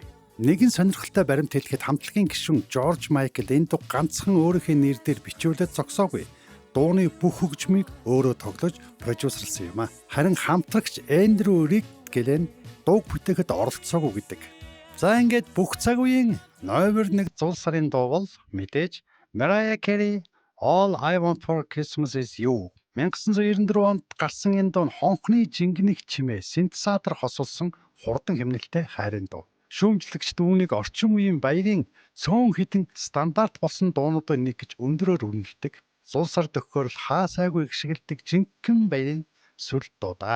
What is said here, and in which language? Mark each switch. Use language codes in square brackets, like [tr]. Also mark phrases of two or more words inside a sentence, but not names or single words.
[mn] Нэгэн сонирхолтой баримт хэлэхэд хамтлагийн гишүүн George Michael энэ дуу ганцхан өөрийнхөө нэрээр бичүүлээд зогсоогүй. Дууны бүх хөгжмийг өөрөө тоглож продюсерлсан юм а. Харин хамтрагч Andrew Rick гэлэн дууг бүтээхэд оролцоогүй гэдэг. За ингээд бүх цаг үеийн номер 1 зул сарын дуу бол мэдээж Mariah Carey All I Want for Christmas Is You. 1994 онд гарсан энэ дуу хонхны жингэнэх чимээ синтезатор хосолсон хурдан хэмнэлтэй хайрын дуу. Шүүмжлэгч дүүнийг орчин үеийн баярын цөөн хідэн стандарт болсон дуунуудын нэг гэж өндрөөр үнэлдэг. Зул сар төгөөрөл хаа сайгүй ихшгэлдэг жинхэнэ баярын сүр дуу да.